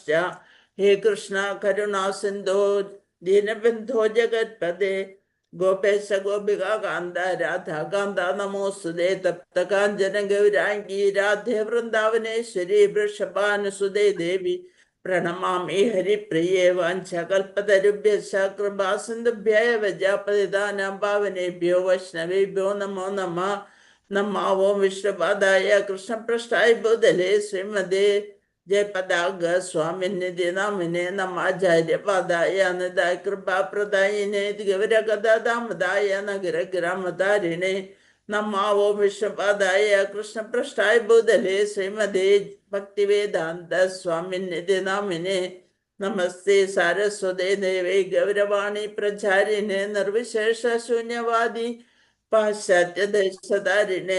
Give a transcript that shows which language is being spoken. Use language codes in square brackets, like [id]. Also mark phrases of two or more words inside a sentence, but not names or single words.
[sa] ഹേ കൃഷ്ണ കരുണാ സിന്ധോ ദീനബന്ധോ ജഗത്പദേ ഗോപേശ ഗോപിക കാന്ത രാധാകാന്ത നമോസ്തുതേ. തപ്ത കാഞ്ചന ഗൗരാംഗീ രാധേ വൃന്ദാവനേശ്വരി വൃഷഭാനുസുതേ ദേവി പ്രണമാമി ഹരിപ്രിയേ. വാഞ്ചകൽപതരുഭ്യശ്ച കൃപാ സിന്ധുഭ്യൈവ പതിതാനാം പാവനേഭ്യോ വൈഷ്ണവേഭ്യോ നമോ നമഃ. നമോ ഓം വിഷ്ണുപാദായ കൃഷ്ണപൃഷ്ഠായ ഭൂതലേ ശ്രീമതേ ജയപതാക സ്വാമിനിധി നാമിനെ നമാചാര്യപാദായ നിതായ കൃപാപ്രദായിനെ ഗൗരഗദാമദായ നഗരഗ്രാമധാരിണേ. നമോ ഓം വിഷ്ണുപാദായ കൃഷ്ണപൃഷ്ഠായ ഭൂതലേ ശ്രീമതേ ഭക്തിവേദാന്ത സ്വാമിനിധി നാമിനെ നമസ്തേ സാരസ്വതേ ദേവേ ഗൗരവാണി പ്രചാരിണേ നിർവിശേഷ ശൂന്യവാദി പാശ്ചാത്യദേശധാരിണേ.